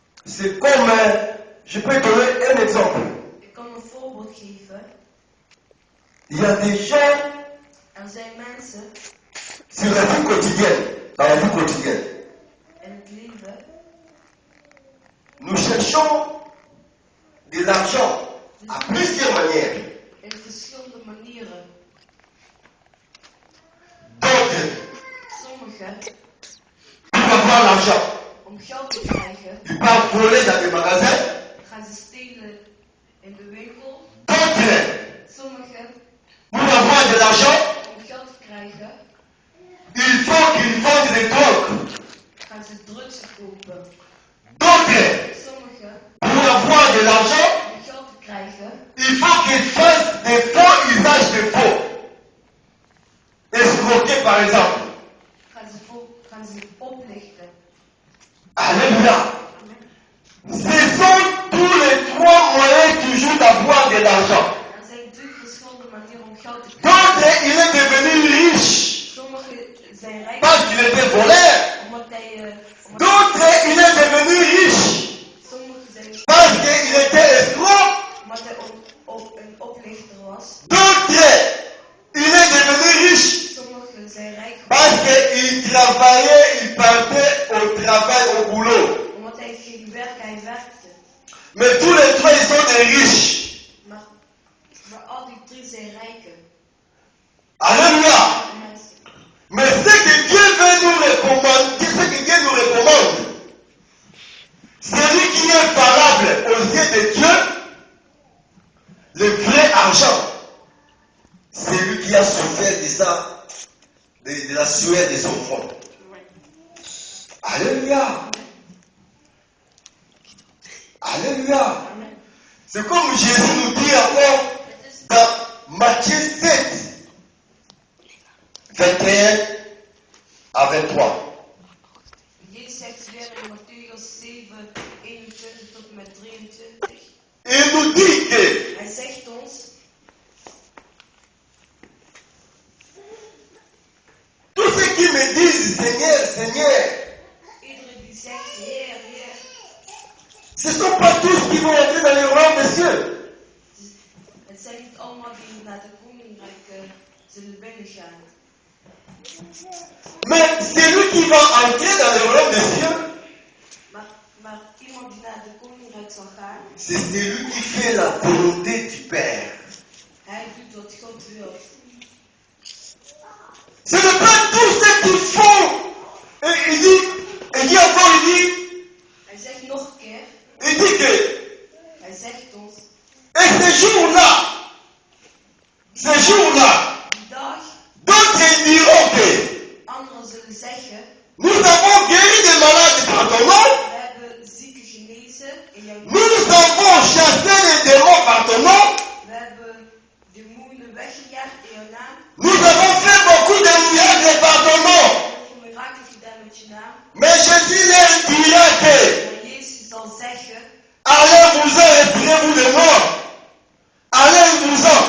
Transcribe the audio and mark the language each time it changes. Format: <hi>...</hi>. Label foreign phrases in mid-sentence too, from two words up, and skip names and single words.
<fr>C'est comme, je peux donner un exemple.</fr> <nl>Ik kan een voorbeeld geven.</nl> <fr>Il y a des gens</fr> <nl>Er zijn mensen</nl> <fr>sur la vie quotidienne, dans la vie quotidienne.</fr> <nl>in het leven.</nl> <fr>Nous cherchons de l'argent à plusieurs manières.</fr> <nl>In verschillende manieren.</nl> <fr>D'autres,</fr> <nl>Sommigen</nl> <fr>pour avoir l'argent,</fr> <nl>om geld te krijgen,</nl> <fr>ils partent voler dans les magasins.</fr> <nl>gaan ze stelen in de winkel.</nl> <fr>D'autres,</fr> <nl>Sommigen</nl> <fr>pour avoir de l'argent,</fr> <nl>om geld te krijgen,</nl> <fr>il faut qu'ils vendent des drogues.</fr> <nl>gaan ze drugs kopen.</nl> <fr>D'autres,</fr> <nl>Sommigen</nl> <fr>pour avoir de l'argent,</fr> <nl>om geld te krijgen,</nl> <fr>il faut qu'ils fassent des faux usages de faux. Escroquer par exemple.</fr> <nl>gaan ze oplichten.</nl> <fr>Alléluia.</fr> <nl>Amen.</nl> <fr>Ce sont tous les trois moyens toujours d'avoir de l'argent.</fr> <nl>Er zijn 3 verschillende manieren om geld te krijgen.</nl> <fr>D'autres, il est devenu riche</fr> <nl>Sommigen zijn rijk</nl> <fr>parce qu'il était voleur.</fr> <nl>omdat hij...</nl> <fr>D'autres, il est devenu riche</fr> <nl>Sommigen zijn</nl> <fr>parce qu'il était escroc.</fr> <nl>omdat hij een oplichter was.</nl> <fr>D'autres, il est devenu riche</fr> <nl>Sommigen zijn rijk</nl> <fr>parce qu'il travaillait, il partait au travail, au boulot.</fr> <nl>omdat hij ging werken, hij werkte.</nl> <fr>Mais tous les trois, ils sont des riches.</fr> <nl>Maar al die 3 zijn rijken.</nl> <fr>Alléluia.</fr> <nl>Amen.</nl> <fr>Mais ce que Dieu veut nous recommander, ce que Dieu nous recommande, celui qui est valable aux yeux de Dieu, le vrai argent, c'est lui qui a souffert de ça, de la sueur de son front. Alléluia. Alléluia.</fr> <nl>Amen.</nl> <fr>C'est comme Jésus nous dit encore dans Matthieu 7, 21 à 23.</fr> <nl>Jezus zegt weer in Matthäus 7, 21 tot en met 23.</nl> <fr>Il nous dit que</fr> <nl>Hij zegt ons,</nl> <fr>tous ceux qui me disent Seigneur, Seigneur,</fr> <nl>iedereen die zegt, Heer, Heer,</nl> <fr>ce ne sont pas tous qui vont entrer dans le royaume des cieux.</fr> <nl>het zijn niet allemaal die naar de koninkrijk zullen binnengaan.</nl> <fr>Mais celui qui va entrer dans le royaume des cieux,</fr> <nl>Maar iemand die naar de koninkrijk zal gaan,</nl> <fr>c'est celui qui fait la volonté du Père.</fr> <nl>hij doet wat God wil.</nl> <fr>Ce n'est pas tous ceux qui font. Et il dit encore,</fr> <nl>Hij zegt nog een keer,</nl> <fr>il dit que,</fr> <nl>hij zegt ons,</nl> <fr>et ce jour-là,</fr> <nl>die dag,</nl> <fr>d'autres diront que</fr> <nl>anderen zullen zeggen,</nl> <fr>nous avons guéri des malades par ton nom,</fr> <nl>we hebben zieken genezen in jouw naam.</nl> <fr>nous avons chassé les démons par ton nom,</fr> <nl>We hebben demonen weggejaagd in jouw naam.</nl> <fr>nous avons fait beaucoup de miracles par ton nom.</fr> <nl>Heel veel mirakelen gedaan met je naam.</nl> <fr>Mais Jésus leur dira que,</fr> <nl>Maar Jezus zal zeggen,</nl> <fr>allez-vous-en, retirez-vous de moi. Allez-vous-en.</fr>